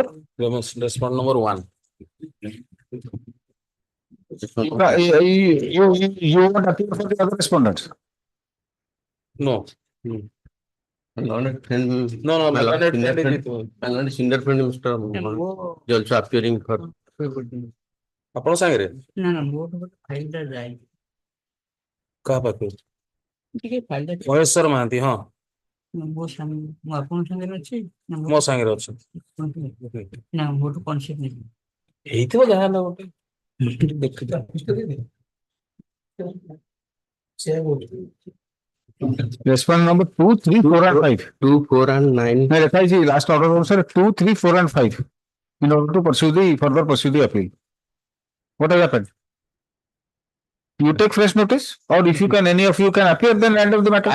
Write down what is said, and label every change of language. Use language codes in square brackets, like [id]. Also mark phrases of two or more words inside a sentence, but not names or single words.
[en] Respondent number 1. You want to appear for the other respondents? No. Learned friend. No, my learned friend senior friend, Mr. is also appearing for. [or] ଆପଣ ସାଙ୍ଗରେ ନା ନା ମୋର ଗୋଟେ ଫାଇଲଟା ଯାଇ କାହା ପାଖକୁ ଟିକେ ଫାଇଲଟା ମହେଶ୍ୱର ମହାନ୍ତି ହଁ ମୋ ସାଙ୍ଗେ ମୁଁ ଆପଣଙ୍କ ସାଙ୍ଗରେ ଅଛି ମୋ ସାଙ୍ଗରେ ଅଛି ନା ମୋର କନସେପ୍ଟ ନେଇ ହେଇଥିବ ଯାହା ହେଲା ଗୋଟେ ଦେଖିଥା [en] Respondent number 2, 3, 4 and 5. 2, 4 and 9. No, last order also 2, 3, 4 and 5 in order to further pursue the appeal. What has happened? You take fresh notice, or if you can, any of you can appear, then end of the matter.